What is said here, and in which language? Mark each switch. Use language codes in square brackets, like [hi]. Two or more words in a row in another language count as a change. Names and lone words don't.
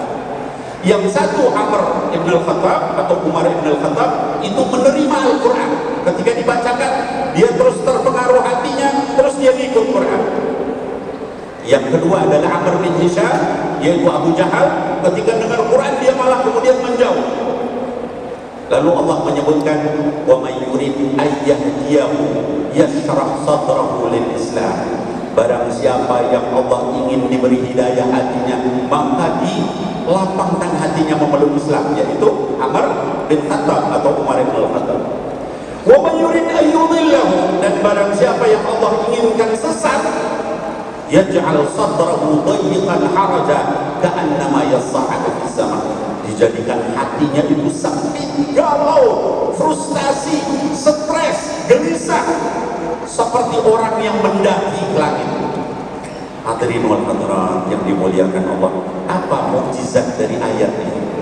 [id] Yang satu Amr ibn al-Khattab atau Umar ibn al-Khattab itu menerima Al-Quran. Ketika dibacakan dia terus terpengaruh hatinya, terus dia ikut Quran. Yang kedua adalah Amr bin Hisham, yaitu Abu Jahal. Ketika dengar Quran dia malah kemudian menjauh. Lalu Allah menyebutkan, [ar] ومن يرد أن يهديه يشرح صدره للإسلام. [id] Barang siapa yang Allah ingin diberi hidayah hatinya, maka dilapangkan hatinya memeluk Islam, yaitu Amr bin Khattab atau Umar bin Khattab. [ar] ومن يرد أن يضله, [id] dan barang siapa yang Allah inginkan sesat, [ar] يجعل صدره ضيقا حرجا كأنما يصعد في السماء. [id] Dijadikan hatinya itu sempit, galau, frustasi, stres, gelisah, seperti orang yang mendaki ke langit. [ar] الحاضرين والحاضرات [id] yang dimuliakan Allah, apa mukjizat dari ayat ini?